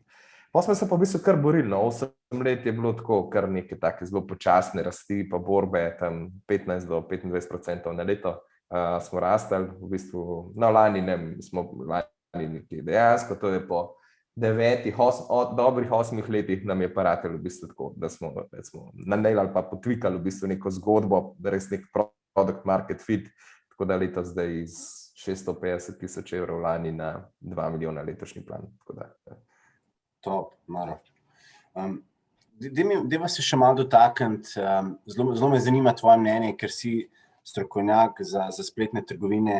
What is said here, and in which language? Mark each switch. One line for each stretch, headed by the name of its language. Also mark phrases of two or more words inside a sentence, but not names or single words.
Slovenian: Pa smo se pa v bistvu kar borili, 8 let je bilo tako, kar neke take zelo počasne rasti, pa borbe, tam 15 do 25% na leto smo rastali, v bistvu, lani smo nekaj dejansko, to je po dobrih 8 letih nam je pa ratelo v bistvu tako, da smo nanejali pa potvikali v bistvu neko zgodbo, da res nek
English: product market fit,
Slovenian: tako da letos zdaj iz 650,000 evrov lani na 2 milijona letošnji plan, tako da. Top, noro. Dajva se še malo dotakniti, zelo me zanima tvoje mnenje, ker si strokovnjak za spletne trgovine.